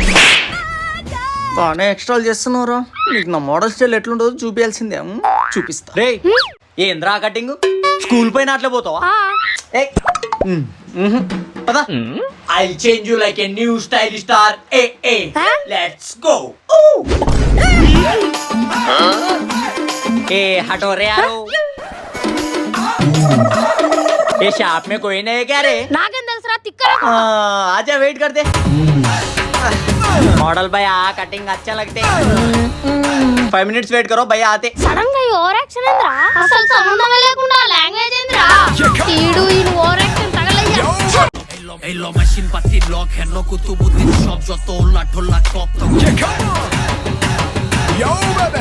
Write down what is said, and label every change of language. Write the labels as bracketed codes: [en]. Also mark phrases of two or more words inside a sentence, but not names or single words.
[te] బానే ఎక్స్ట్రాల్ చేస్తున్నారు. నీకు నా [en] model style [te] ఎట్లుంటుందో చూపించాల్సిందే. చూపిస్తా రే. ఏంద్రా [en] cutting school [te] పైన అట్లే పోతావా? [en] పదా I change you like a new style star. let's go. [hi] ए हटो रे यारो. ये शॉप में कोई नहीं है क्या रे? [te] नागेंद्र తెలుసురా తిక్కరా. [hi] आजा वेट कर दे. मॉडल भैया कटिंग अच्छा लगते. 5 [en] minutes wait [hi] करो भैया आते. [te] సడన్ గా [en] over action [te] ఏంద్రా? అసలు సంబంధం లేకుండా లాంగ్వేజ్ ఏంద్రా? ఈడు ఈ [en] over action [te] తగలయ్యా. ఎల్లో మెషిన్ పట్టి లాక్ హెన్నో కుతు బుద్ధి షాప్ జతో లఠోలా కాప్ తో. [en] Yo baby.